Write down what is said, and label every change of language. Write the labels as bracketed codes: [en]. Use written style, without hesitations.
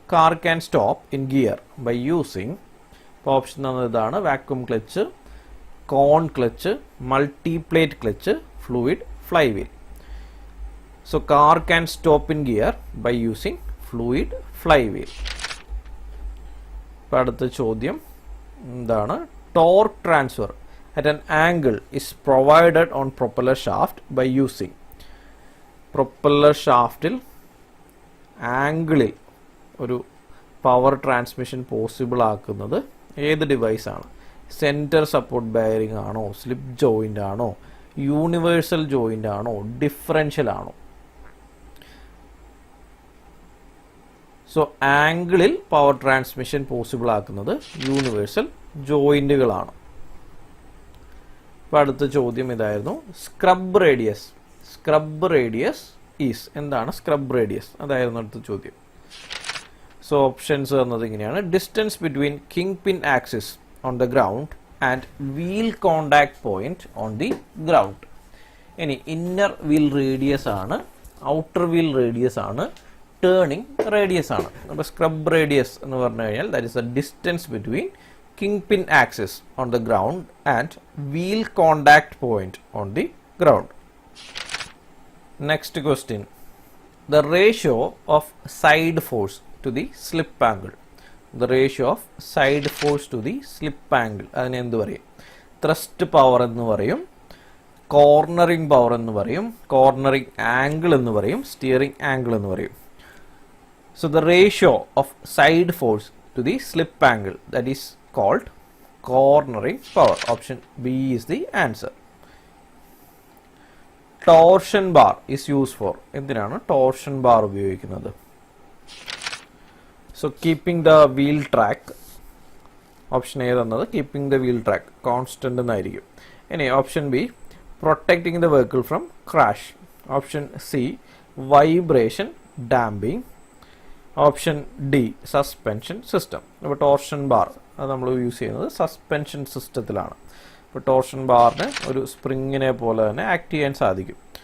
[en] Car can stop in gear by using. [ml] അപ്പോൾ option തന്നത് ഇതാണ്: vacuum clutch, cone clutch, multiplate clutch, fluid flywheel. [en] So car can stop in gear by using fluid flywheel. [ml] ഇപ്പോൾ അടുത്ത ചോദ്യം എന്താണ്? [en] Torque transfer at an angle is provided on propeller shaft by using. [ml] Propeller ഷാഫ്റ്റിൽ ആംഗിളിൽ ഒരു power transmission possible ആക്കുന്നത് ഏത് ഡിവൈസാണ്? Centre support bearing ആണോ, slip joint ആണോ, യൂണിവേഴ്സൽ ജോയിൻ്റ് ആണോ, ഡിഫറൻഷ്യൽ ആണോ? സോ ആംഗിളിൽ പവർ ട്രാൻസ്മിഷൻ പോസിബിൾ ആക്കുന്നത് യൂണിവേഴ്സൽ ജോയിൻറ്റുകളാണ്. അപ്പോൾ അടുത്ത ചോദ്യം ഇതായിരുന്നു. Scrub radius. [en] scrub radius is, [ml] എന്താണ് സ്ക്രബ് റേഡിയസ്? അതായിരുന്നു അടുത്ത ചോദ്യം. [en] so options [ml] തന്നത് ഇങ്ങനെയാണ്. [en] Distance between kingpin axis on the ground and wheel contact point on the ground. [ml] ഇനി ഇന്നർ വീൽ റേഡിയസ് ആണ്, ഔട്ടർ വീൽ റേഡിയസ് ആണ്, ടേണിംഗ് റേഡിയസ് ആണ്. അപ്പോൾ സ്ക്രബ് റേഡിയസ് എന്ന് പറഞ്ഞു കഴിഞ്ഞാൽ [en] That is the distance between kingpin axis on the ground and wheel contact point on the ground. Next question. The ratio of side force to the slip angle. The ratio of side force to the slip angle. [ml] അതിനെ എന്ത് പറയും? Thrust power എന്ന് പറയും, cornering power എന്ന് പറയും, cornering angle എന്ന് പറയും, steering angle എന്ന് പറയും. [en] So the ratio of side force to the slip angle, that is called cornering power. Option B is the answer. Torsion bar is used for. [ml] എന്തിനാണ് torsion bar ഉപയോഗിക്കുന്നത്? [en] So keeping the wheel track. Option A തന്നത് keeping the wheel track constant എന്നായിരിക്കും. ഇനി option B protecting the vehicle from crash. Option C vibration damping. [ml] Option D suspension system. അപ്പോൾ torsion bar അത് നമ്മൾ use ചെയ്യുന്നത് suspension സിസ്റ്റത്തിലാണ്. ഇപ്പോൾ torsion ബാറിന് ഒരു സ്പ്രിങ്ങിനെ പോലെ തന്നെ ആക്ട് ചെയ്യാൻ സാധിക്കും.